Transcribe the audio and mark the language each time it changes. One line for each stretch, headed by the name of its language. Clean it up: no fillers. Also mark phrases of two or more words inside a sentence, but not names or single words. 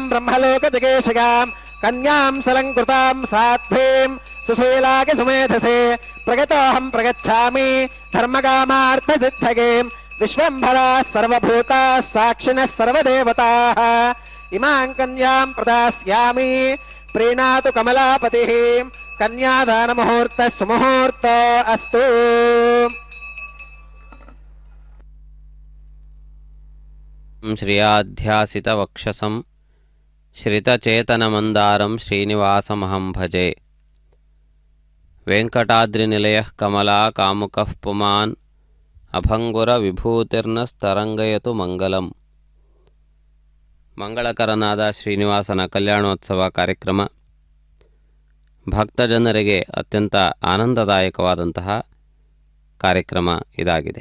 Sanskrit: ಬ್ರಹ್ಮಲೋಕ ಜಗೇಶಗಾಂ ಕನ್ಯಾಂ ಸಲಂಕೃತಾಂ ಸಾಧ್ವೀಂ ಸುಶೀಲಾಗೆ ಸುಮೇಧಸೆ ಪ್ರಗತೋಹಂ ಪ್ರಗಚ್ಛಾಮಿ ಧರ್ಮಕಾಮಾರ್ಥ ಸಿದ್ಧಗೇಂ ವಿಶ್ವಂಭರ ಸರ್ವಭೂತ ಸಾಕ್ಷಿನಃ ಸರ್ವದೇವತಾಃ ಇಮಾಂ ಕನ್ಯಾಂ ಪ್ರದಾಸ್ಯಾಮಿ ಪ್ರೀಣಾತು ಕಮಲಾಪತಿಃ ಕನ್ಯಾದಾನ ಮುಹೂರ್ತ ಸುಮುಹೂರ್ತ ಅಸ್ತು. ಶ್ರಿಯಾಧ್ಯಾಸಿತವಕ್ಷಸಂ ಶ್ರಿತಚೇತನಮಂದಾರಂ ಶ್ರೀನಿವಾಸಮಹಂ ಭಜೆ. ವೆಂಕಟಾದ್ರಿನಿಲಯಃ ಕಮಲಾ ಕಾಮುಕಃ ಪುಮಾನ್ ಅಭಂಗುರ ವಿಭೂತಿರ್ನಸ್ತರಂಗಯತು ಮಂಗಲಂ.
Kannada: ಮಂಗಳಕರನಾದ ಶ್ರೀನಿವಾಸನ ಕಲ್ಯಾಣೋತ್ಸವ ಕಾರ್ಯಕ್ರಮ ಭಕ್ತಜನರಿಗೆ ಅತ್ಯಂತ ಆನಂದದಾಯಕವಾದಂತಹ ಕಾರ್ಯಕ್ರಮ ಇದಾಗಿದೆ.